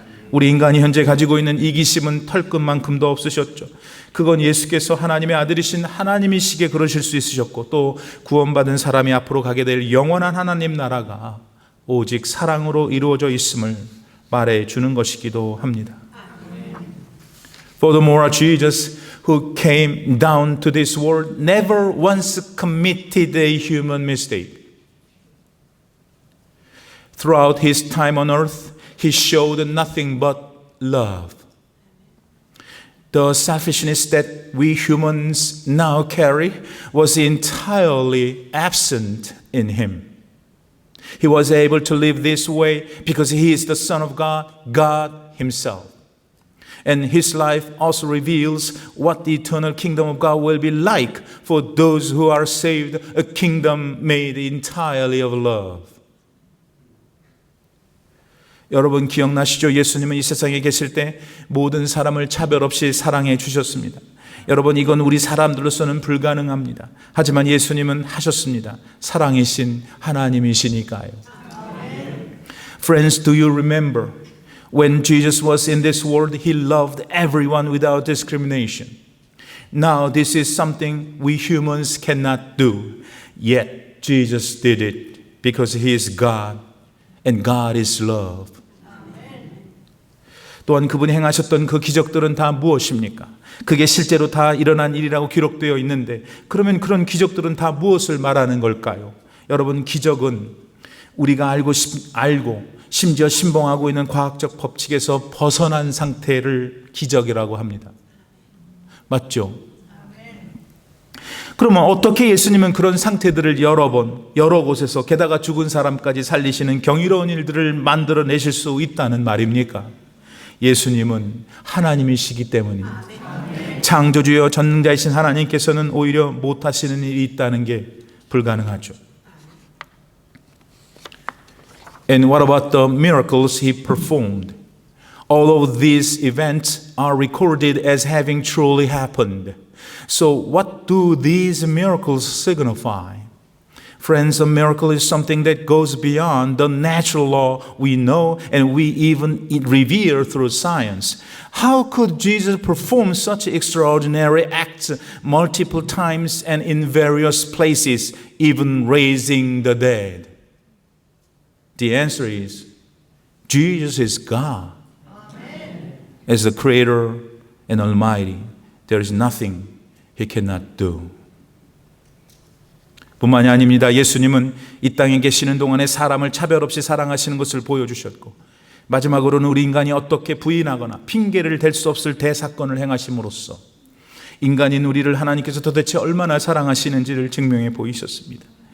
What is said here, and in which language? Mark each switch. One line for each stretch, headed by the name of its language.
Korean: 우리 인간이 현재 가지고 있는 이기심은 털끝만큼도 없으셨죠. 그건 예수께서 하나님의 아들이신 하나님이시기에 그러실 수 있으셨고, 또 구원받은 사람이 앞으로 가게 될 영원한 하나님 나라가 오직 사랑으로 이루어져 있음을 말해 주는 것이기도 합니다.
English: Furthermore, Jesus, who came down to this world, never once committed a human mistake. Throughout his time on earth, he showed nothing but love. The selfishness that we humans now carry was entirely absent in him. He was able to live this way because he is the Son of God, God himself. And his life also reveals what the eternal kingdom of God will be like for those who are saved, a kingdom made entirely of love.
Korean: 여러분 기억나시죠? 예수님은 이 세상에 계실 때 모든 사람을 차별 없이 사랑해 주셨습니다. 여러분 이건 우리 사람들로서는 불가능합니다. 하지만 예수님은 하셨습니다. 사랑이신 하나님이시니까요.
English: Friends, do you remember? When Jesus was in this world, he loved everyone without discrimination. Now, this is something we humans cannot do. Yet, Jesus did it because he is God and God is love.
Korean: 또한 그분이 행하셨던 그 기적들은 다 무엇입니까? 그게 실제로 다 일어난 일이라고 기록되어 있는데, 그러면 그런 기적들은 다 무엇을 말하는 걸까요? 여러분, 기적은 우리가 알고 심지어 신봉하고 있는 과학적 법칙에서 벗어난 상태를 기적이라고 합니다. 맞죠? 그러면 어떻게 예수님은 그런 상태들을 여러 곳에서 게다가 죽은 사람까지 살리시는 경이로운 일들을 만들어내실 수 있다는 말입니까? 예수님은 하나님이시기 때문입니다. 창조주여 전능자이신 하나님께서는 오히려 못하시는 일이 있다는 게 불가능하죠.
English: And what about the miracles he performed? All of these events are recorded as having truly happened. So what do these miracles signify? Friends, a miracle is something that goes beyond the natural law we know and we even revere through science. How could Jesus perform such extraordinary acts multiple times and in various places, even raising the dead? The answer is, Jesus is God. Amen. As the Creator and Almighty, there is nothing He cannot do.
Korean: 뿐만이 아닙니다. 예수님은 이 땅에 계시는 동안에 사람을 차별 없이 사랑하시는 것을 보여주셨고, 마지막으로는 우리 인간이 어떻게 부인하거나 핑계를 댈 수 없을 대사건을 행하심으로써 인간인 우리를 하나님께서 도대체 얼마나 사랑하시는지를 증명해 보이셨습니다.